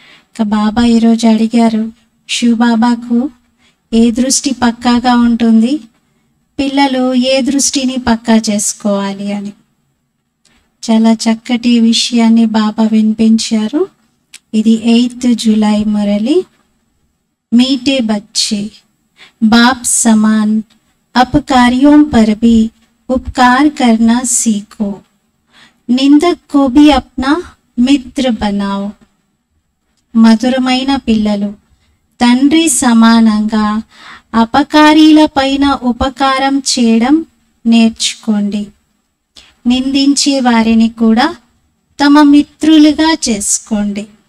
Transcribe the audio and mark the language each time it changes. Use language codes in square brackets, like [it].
[te] ఇక బాబా ఈరోజు అడిగారు, శివబాబాకు ఏ దృష్టి పక్కాగా ఉంటుంది, పిల్లలు ఏ దృష్టిని పక్కా చేసుకోవాలి అని చాలా చక్కటి విషయాన్ని బాబా వినిపించారు. ఇది 8th జూలై మురళి. [hi] मीठे बच्चे बाप समान अपकारियों पर भी उपकार करना सीखो, निंदक को भी अपना मित्र बनाओ. [te] మధురమైన పిల్లలు, తండ్రి సమానంగా అపకారీల పైన ఉపకారం చేయడం నేర్చుకోండి. నిందించే వారిని కూడా తమ మిత్రులుగా చేసుకోండి.